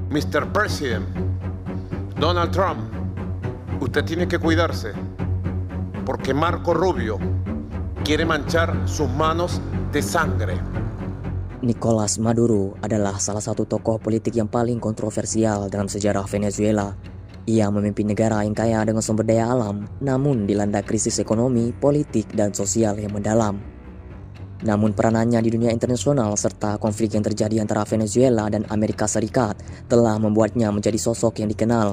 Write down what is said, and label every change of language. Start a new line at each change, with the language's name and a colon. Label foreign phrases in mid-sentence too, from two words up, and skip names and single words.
English: Mr. President,
Spanish: Donald Trump, usted tiene que cuidarse, porque Marco Rubio quiere manchar sus manos de sangre.
Indonesian: Nicolas Maduro adalah salah satu tokoh politik yang paling kontroversial dalam sejarah Venezuela. Ia memimpin negara yang kaya dengan sumber daya alam, namun dilanda krisis ekonomi, politik, dan sosial yang mendalam. Namun peranannya di dunia internasional serta konflik yang terjadi antara Venezuela dan Amerika Serikat telah membuatnya menjadi sosok yang dikenal.